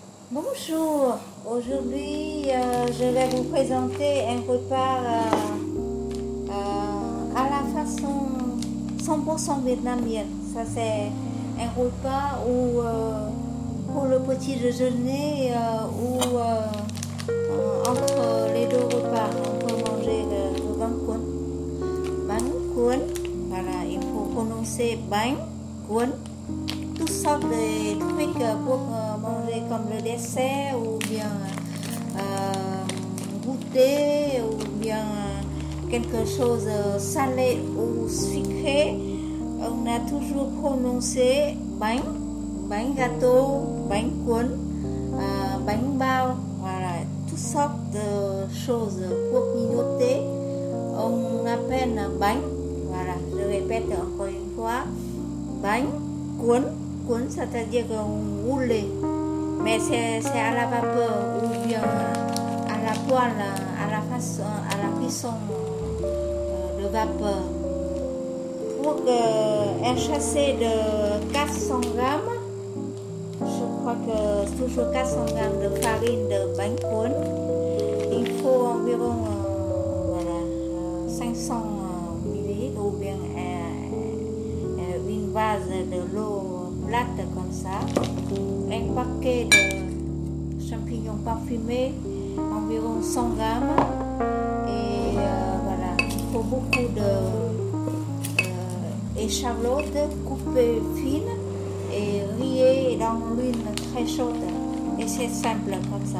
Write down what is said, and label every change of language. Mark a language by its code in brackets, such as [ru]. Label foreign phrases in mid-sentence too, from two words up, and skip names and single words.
[fr] Bonjour, aujourd'hui je vais vous présenter un repas à la façon 100% vietnamienne. Ça c'est un repas où pour le petit déjeuner ou entre les deux repas on peut manger le [vi] bánh cuốn. Bánh cuốn, [fr] voilà, il faut prononcer [vi] bánh cuốn. [fr] Toutes sortes de trucs pour manger comme le dessert ou bien goûter ou bien quelque chose salé ou sucré. On a toujours prononcé [vi] bánh, bánh [fr] gâteau, [vi] bánh cuốn, bánh bao, [fr] voilà, toutes sortes de choses pour grignoter. On appelle bánh, voilà, je répète encore une fois, [vi] bánh cuốn. Cuốn, [fr] c'est-à-dire roulé, mais c'est à la vapeur ou bien à la poêle, à la cuisson de vapeur. Pour un chassé de 400 grammes, je crois que toujours 400 grammes de farine de [vi] bánh cuốn, [fr] il faut environ 500 ml ou bien une vase de l'eau plate comme ça, un paquet de champignons parfumés, environ 100 grammes, et voilà, il faut beaucoup d'échalotes coupées fines et râpées dans l'huile très chaude, et c'est simple comme ça.